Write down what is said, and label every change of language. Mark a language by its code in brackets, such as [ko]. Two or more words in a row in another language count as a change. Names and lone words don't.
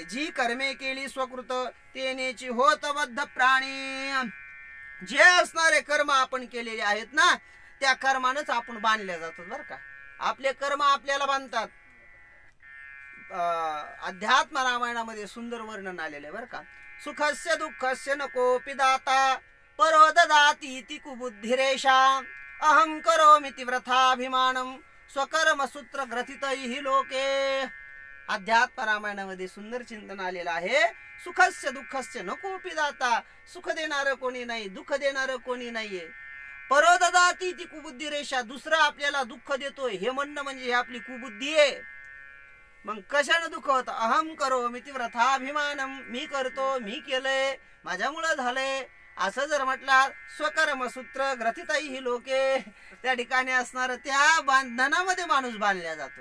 [mr] जी कर्मे केली स्वकृत तेनेची होत बद्ध प्राणी. जे असणारे कर्म आपण केलेले आहेत ना त्या कर्मानच आपण बांधल्या जातो बर का. आपले कर्म आपल्याला बांधतात. अध्यात्म रामायणामध्ये सुंदर वर्णन आलेले बर का. [sa] सुखस्य दुःखस्य नकोपि दाता परो ददाति इति कुबुद्धिरेषा अहं करोमीति व्रथाभिमानम स्वकर्म सूत्र ग्रथितैहि लोके. [mr] अध्यात्म रामायणामध्ये सुंदर चिंतन आलेलं आहे. [sa] सुखस्य दुःखस्य नकोपि दाता. [mr] सुख देणारं कोणी नाही, दुःख देणारं कोणी नाहीये. [sa] परो ददाति इति कुबुद्धिरेषा. [mr] दुसरा आपल्याला दुःख देतोय हे म्हणणं म्हणजे ही आपली कुबुद्धी आहे. मग कशानं दुःख होतं? [sa] अहम करोमीति व्रथाभिमानम. [mr] मी करतो, मी केलंय, माझ्यामुळं झालंय असं जर म्हटलं [sa] स्वकर्मसूत्र ग्रथितैहि लोके. [mr] त्या ठिकाणी असणार त्या बंधनामध्ये माणूस बांधला जातो.